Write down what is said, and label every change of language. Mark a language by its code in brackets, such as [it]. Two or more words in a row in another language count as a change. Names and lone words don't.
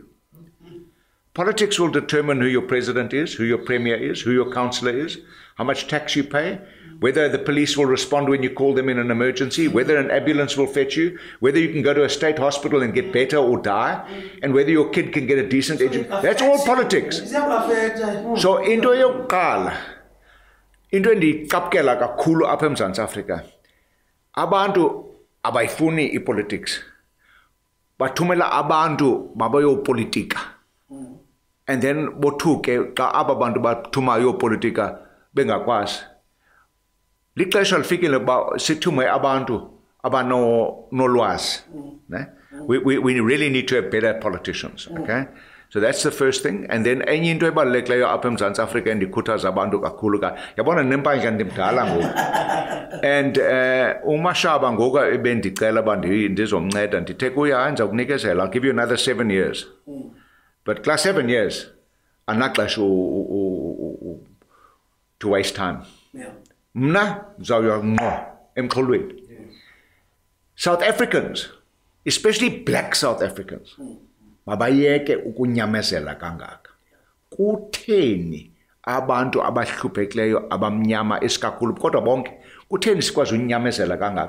[en] Politics will determine who your president is, who your premier is, who your councillor is, how much tax you pay, whether the police will respond when you call them in an emergency, whether an ambulance will fetch you, whether you can go to a state hospital and get better or die, and whether your kid can get a decent education. That's all politics. [xh] So into your qala, into endiyicapukela kakhulu apha eMzantsi Afrika, abantu abayifuni ipolitics, bathumela abantu mabayopolitika. [en] And then [xh] bothuke xa aba bantu bathumayo politika bengakwazi. Lixesha lifikile uba sithume abantu abanolwazi. [en] We really need to have better politicians, okay? So that's the first thing. And then [xh] enye into ebalulekileyo apha eMzantsi Afrika endikhuthaza abantu kakhulu yabona nempandla ndimdala ngoku. And uMashaba ngoku ebendicela uba ndizomnceda ndithe kuye hayi ndiza kunikezela, [en] I'll give you another 7 years. But class 7 years, anaxesha to waste time. Yeah. [xh] Mna mzawuya ngqo emxholweni. [en] South Africans, especially black South Africans, [xh] mabayeke ukunyamezela kangaka. Kutheni abantu abahluphekileyo abamnyama isikakhulu kodwa bonke kutheni sikwazi unyamezela kangaka?